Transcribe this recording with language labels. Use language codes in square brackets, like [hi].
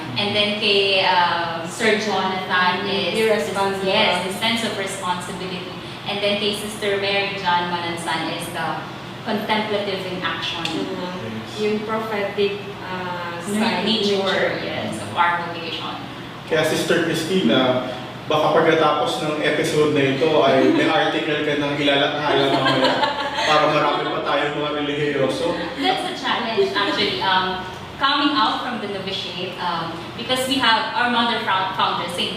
[en] And then kay Sir Jonathan is irresponsible. Yes, the sense of responsibility. And then kay Sister Mary John MANANZAN is the contemplative in action. [tl] Yung prophetic [en] nature, yes, of our vocation. [tl] Kaya Sister Christina, baka pagkatapos ng episode na ito ay may article ka ng ilalathala mamaya para marami pa tayong mga religyoso. [en] That's a challenge actually. Coming out from the novitiate, because we have our mother founder, St.